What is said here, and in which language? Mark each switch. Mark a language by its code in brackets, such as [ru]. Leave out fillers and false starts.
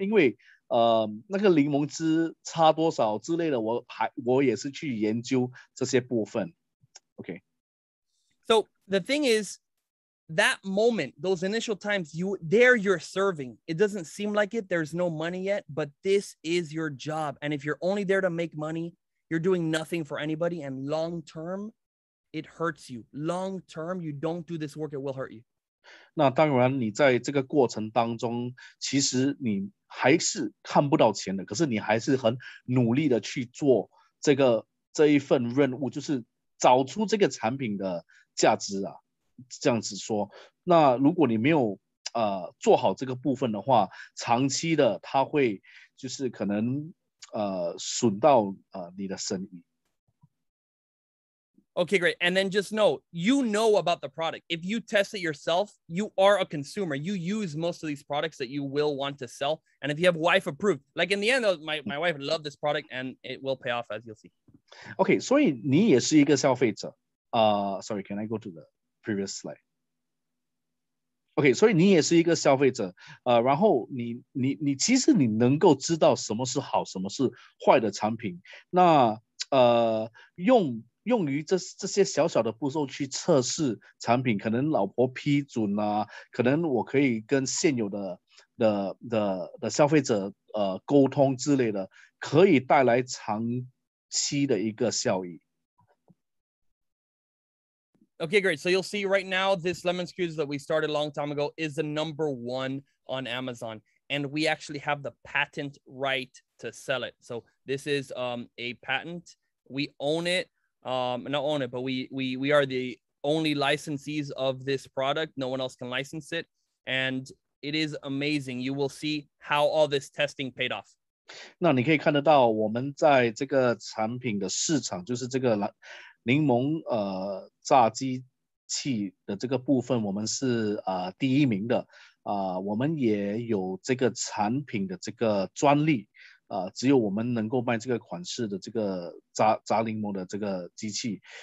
[zh] 因为那个柠檬汁差多少之类的，我也是去研究这些部分。 [en] Okay. So the thing is, that moment, those initial times, you're serving. It doesn't seem like it. There's no money yet, but this is your job. And if you're only there to make money, you're doing nothing for anybody. And long term, it hurts you. Long term, you don't do this work, it will hurt you. [zh] 那当然，你在这个过程当中，其实你还是看不到钱的，可是你还是很努力的去做这一份任务，就是找出这个产品的价值啊。这样子说，那如果你没有做好这个部分的话，长期的它会就是可能损到你的生意。 [en] Okay, great. And then just you know about the product. If you test it yourself, you are a consumer. You use most of these products that you will want to sell. And if you have wife approved, like in the end, my wife loved this product and it will pay off, as you'll see. [zh] Okay, 所以你也是一个消费者。 [en] Sorry, can I go to the previous slide? [zh] OK， 所以你也是一个消费者，然后你其实你能够知道什么是好，什么是坏的产品，那用于这些小小的步骤去测试产品，可能老婆批准啊，可能我可以跟现有的消费者沟通之类的，可以带来长期的一个效益。 [en] Okay, great. So you'll see right now, this lemon squeeze that we started a long time ago is the #1 on Amazon. And we actually have the patent right to sell it. So this is a patent. We own it. Not own it, but we are the only licensees of this product. No one else can license it. And it is amazing. You will see how all this testing paid off. [zh] 那你可以看得到，我们在这个产品的市场，就是这个柠檬榨机器的这个部分，我们是第1名的。我们也有这个产品的这个专利，只有我们能够卖这个款式的这个榨柠檬的这个机器。